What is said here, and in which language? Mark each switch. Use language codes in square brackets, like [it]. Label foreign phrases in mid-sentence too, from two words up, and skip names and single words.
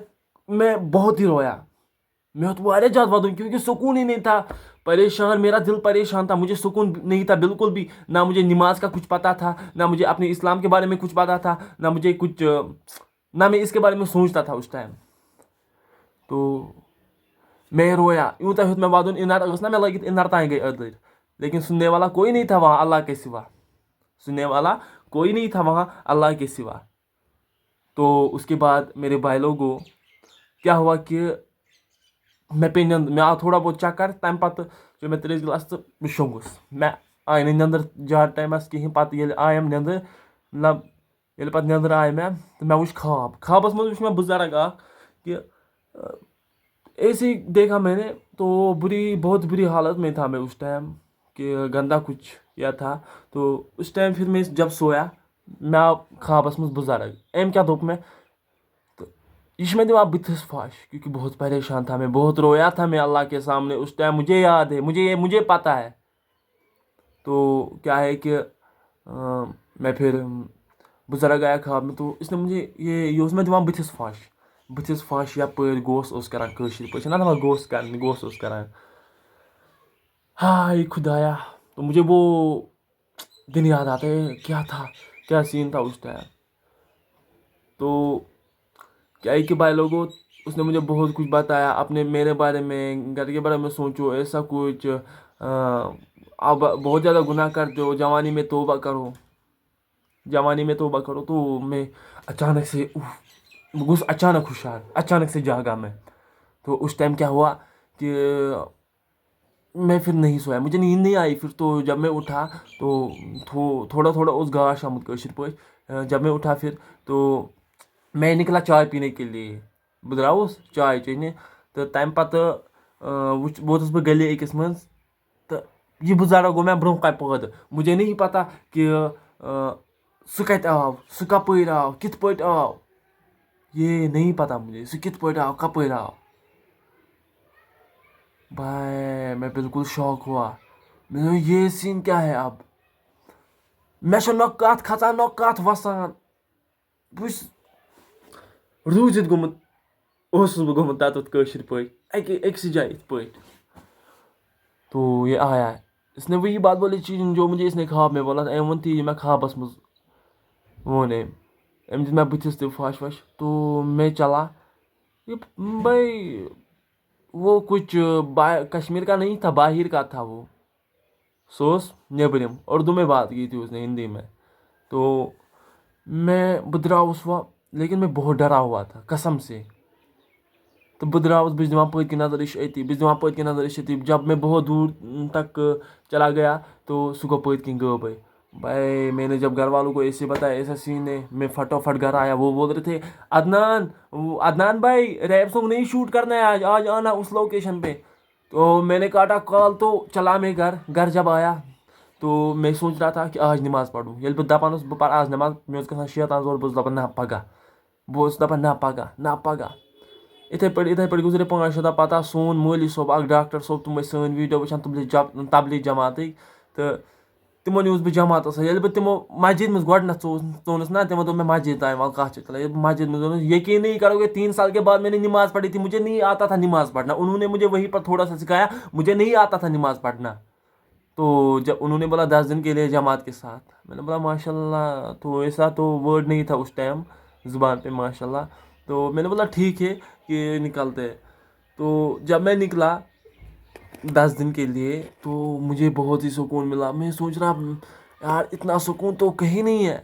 [ur] میں بہت ہی رویا, میں تو [ks] واریاہ زیادہ ودوں [ur] کیونکہ سکون ہی نہیں تھا. پریشان, میرا دل پریشان تھا, مجھے سکون نہیں تھا بالکل بھی. نہ مجھے نماز کا کچھ پتہ تھا, نہ مجھے اپنے اسلام کے بارے میں کچھ پتہ تھا, نہ مجھے کچھ, نہ میں اس کے بارے میں سوچتا تھا اس ٹائم. تو میں رویا, [ks] یوتاہ ہیوٚت مےٚ ودُن, اِنر ٲس نا مےٚ لٲگِتھ, اِنر تانۍ گٔے أدٕرۍ. [ur] لیکن سننے والا کوئی نہیں تھا وہاں اللہ کے سوا, سننے والا کوئی نہیں تھا وہاں اللہ کے سوا. تو اس کے بعد میرے بھائی لوگوں کیا ہوا کہ [ks] مےٚ پے نیٚنٛدٕر, مےٚ آو [ur] تھوڑا بہت چکر. [ks] تَمہِ پتہٕ چیٚو مےٚ 3 گِلاس تہٕ بہٕ شۄنٛگُس. مےٚ آیہِ نہٕ نیٚنٛدٕر زیادٕ ٹایمس کِہیٖنۍ. پتہٕ ییٚلہِ آیَم نیٚنٛدٕر, مطلب ییٚلہِ پتہٕ نیٚنٛدٕر آے مےٚ تہٕ مےٚ وُچھ خوابس منٛز وُچھ مےٚ بُزرگ اکھ [ur] کہ ایسے ہی دیکھا میں نے. تو بہت بری حالت میں تھا میں اس ٹائم, کہ گندا کچھ کیا تھا. تو اس ٹائم پھر میں جب سویا [ks] مےٚ آو خوابس منٛز بُزرگ. أمۍ کیٛاہ دوٚپ مےٚ, [ur] تو یہ [ks] چھُ مےٚ دِوان بٕتھِس پھش, [ur] کیونکہ بہت پریشان تھا میں, بہت رویا تھا میں اللہ کے سامنے اس ٹائم. مجھے یاد ہے, مجھے پتہ ہے. تو کیا ہے کہ میں پھر بُزرگ آیا خواب میں, تو اس نے مجھے یہ [ks] اوس مےٚ دِوان بٕتھِس پھش یپٲرۍ گوس اوس کران, کٲشِر پٲٹھۍ چھِنا دپان گوس اوس کران. [ur] ہائے خدایا. تو مجھے وہ دن یاد آتا ہے, کیا تھا, کیا سین تھا اس ٹائم. تو کیا ہے کہ بھائی لوگوں, اس نے مجھے بہت کچھ بتایا اپنے میرے بارے میں, گھر کے بارے میں سوچو, ایسا کچھ, آپ بہت زیادہ گناہ کرتے ہو, جوانی میں توبہ کرو. تو میں اچانک سے اچانک ہوشیار, اچانک سے جاگا میں. تو اس ٹائم کیا ہوا کہ میں پھر نہیں سویا, مجھے نیند نہیں آئی پھر. تو جب میں اٹھا تو تھوڑا [ks] اوس گاش آمُت کٲشِر پٲٹھۍ. [ur] جب میں اٹھا پھر تو میں نکلا چائے پینے کے لیے, [ks] بہٕ درٛاوُس چائے چیٚنہِ. تہٕ تَمہِ پتہٕ ووتُس بہٕ گلی أکِس منٛز, تہٕ یہ بزرگ گو میں برو کن پید [ur] مجھے نہیں پتا کہ [ks] سہ کت آو سہ کپر آو کت پٲٹھۍ آو [ur] یہ نہیں پتا مجھے [ks] سہ کت پٲٹھۍ آو کپر آو [ur] بھائی میں بالکل شاک ہوا میں یہ سین کیا ہے اب میں [ks] نہ کت کھژان نہ کت وسان بس روزت گوٚمُت اوسُس بہٕ گوٚمُت تتٮ۪تھ کٲشِر پٲٹھۍ أکسٕے جایہِ یِتھ پٲٹھۍ [ur] تو یہ آیا اس نے وہی بات بولی جو مجھے اس نے خواب میں بولا [ks] أمۍ ووٚن تی میں خوابس منٛز ووٚن أمۍ دِژ مےٚ بٕتھِس تہِ پھش وش [ur] تو میں چلا یہ بھائی وہ کچھ کشمیر کا نہیں تھا باہر کا تھا وہ سوس نیبرم اردو میں بات کی تھی اس نے ہندی میں تو [ks] بہٕ درٛاوُس وۄنۍ [ur] لیکن میں بہت ڈرا ہوا تھا قسم سے تو [ks] بہٕ درٛاوُس بہٕ چھُس دِوان پٔتۍ کِنۍ نظر یہِ چھُ أتی بہٕ چھُس دِوان پٔتۍ کِنۍ نظر یہِ چھُ أتی [ur] جب میں بہت دور تک چلا گیا تو [ks] سُہ گوٚو پٔتۍ کِنۍ غٲبٕے [ur] بھائی میں نے جب گھر والوں کو ایسے بتایا ایسا سین ہے میں فٹافٹ گھر آیا وہ بول رہے تھے عدنان بھائی [en] rap song [ur] نہیں شوٹ کرنا ہے آج آنا اس لوکیشن پہ تو میں نے کاٹا کال تو چلا میں گھر جب آیا تو میں سوچ رہا تھا کہ آج نماز پڑھوں [ks] ییٚلہِ بہٕ دپان اوسُس بہٕ پرٕ آز نماز مےٚ اوس گژھان شیطان زور بہٕ اوسُس دپان نہ پگاہ بہٕ اوسُس دپان نہ پگاہ یِتھَے پٲٹھۍ گُزرے 5-6 دۄہ پتہ سون مولوی صٲب اکھ ڈاکٹر صٲب تِم ٲسۍ سٲنۍ ویٖڈیو وٕچھان تبلیغ جماعتٕکۍ تہٕ تِمو نیوٗس بہٕ جماعتس سۭتۍ ییٚلہِ بہٕ تِمو مسجد منٛز گۄڈنٮ۪تھ ژوٚنُس نا تِمو دوٚپ مےٚ مسجد تانۍ وَلہٕ کَتھ چھِ کَران ییٚلہِ بہٕ مسجد منٛز ژوٚنُس [ur] یقین نہیں کرو گے 3 سال کے بعد میں نے نماز پڑھی تھی مجھے نہیں آتا تھا نماز پڑھنا انہوں نے مجھے وہیں پر تھوڑا سا سکھایا مجھے نہیں آتا تھا نماز پڑھنا تو جب انہوں نے بولا 10 دن کے لیے جماعت کے ساتھ میں نے بولا ماشاء اللہ تو ایسا تو ورڈ نہیں تھا اس ٹائم زبان پہ ماشاء اللہ تو میں نے بولا ٹھیک ہے کہ نکلتے تو جب میں نکلا 10 دن کے لیے تو مجھے بہت ہی سکون ملا میں سوچ رہا یار اتنا سکون تو کہیں نہیں